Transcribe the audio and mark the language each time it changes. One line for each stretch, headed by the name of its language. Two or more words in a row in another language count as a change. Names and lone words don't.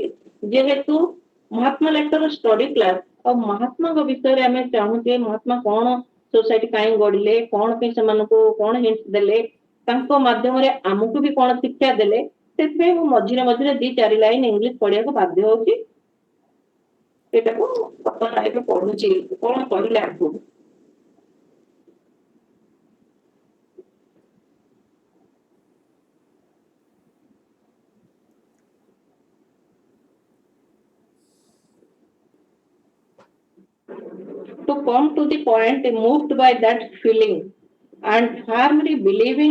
Odia: ଯେହେତୁ ମହାତ୍ମା
English: letter study class
Odia: ଆଉ ମହାତ୍ମାଙ୍କ ବିଷୟରେ ଆମେ ଚାହୁଁଛେ ମହାତ୍ମା କଣ ସୋସାଇଟି କାହିଁ ଗଢିଲେ, କଣ ପାଇଁ ସେମାନଙ୍କୁ କଣ ହିଣ୍ଟ ଦେଲେ, ତାଙ୍କ ମାଧ୍ୟମରେ ଆମକୁ ବି କଣ ଶିକ୍ଷା ଦେଲେ, ସେଥିପାଇଁ ମୁଁ ମଝିରେ ମଝିରେ 2-4
English: line English
Odia: ପଢିବାକୁ ବାଧ୍ୟ ହଉଛି। ଏଟାକୁ ବର୍ତ୍ତମାନ ଏବେ ପଢୁଛି କଣ କହିଲେ ଆଗକୁ।
English: To come to the point, moved by that feeling and firmly believing